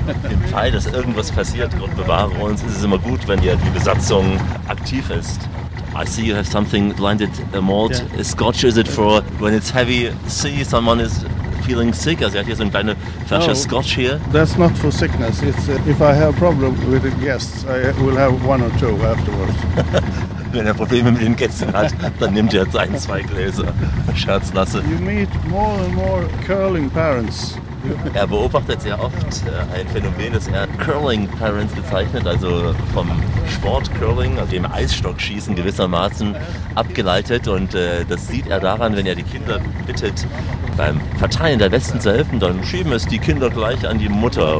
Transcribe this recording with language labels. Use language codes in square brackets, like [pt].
[de] Im Fall, dass irgendwas passiert, Gott bewahre uns, ist es immer gut, wenn ja die Besatzung aktiv ist. [en] I see you have something blinded, a malt. Yeah. Scotch, is it for when it's heavy sea, someone is feeling sick? [de] Also, er hat hier so eine kleine Flasche Scotch hier. [en] That's not for sickness. It's if I have a problem with the guests, I will have one or two afterwards. [de] Wenn er Probleme mit den Gästen hat, dann nimmt er jetzt ein, zwei Gläser. Scherzlasse. [en] You meet more and more curling parents. [de] Er beobachtet sehr oft ein Phänomen, das er Curling Parents bezeichnet, also vom Sport Curling, also dem Eisstockschießen gewissermaßen abgeleitet. Und das sieht er daran, wenn er die Kinder bittet, beim Verteilen der Westen zu helfen, dann schieben es die Kinder gleich an die Mutter.